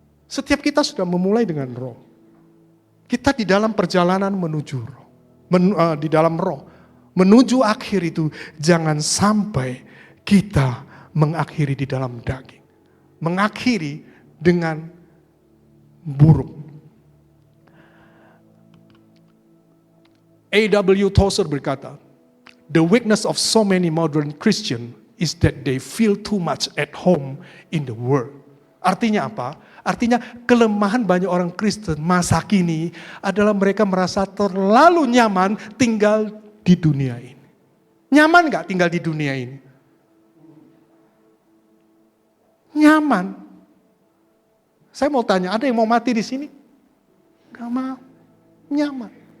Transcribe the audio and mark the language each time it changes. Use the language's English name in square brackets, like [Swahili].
[Indonesian] Setiap kita sudah memulai dengan roh. Kita di dalam perjalanan menuju roh. Di dalam roh. Menuju akhir itu jangan sampai kita mengakhiri di dalam daging. Mengakhiri dengan buruk. A.W. [English] Tozer [Indonesian] berkata, [English] the weakness of so many modern Christians is that they feel too much at home in the world. [Indonesian] Artinya apa? Artinya kelemahan banyak orang Kristen masa kini adalah mereka merasa terlalu nyaman tinggal di dunia ini. Nyaman gak tinggal di dunia ini? Nyaman. Saya mau tanya, ada yang mau mati di sini? Gak mau. Nyaman.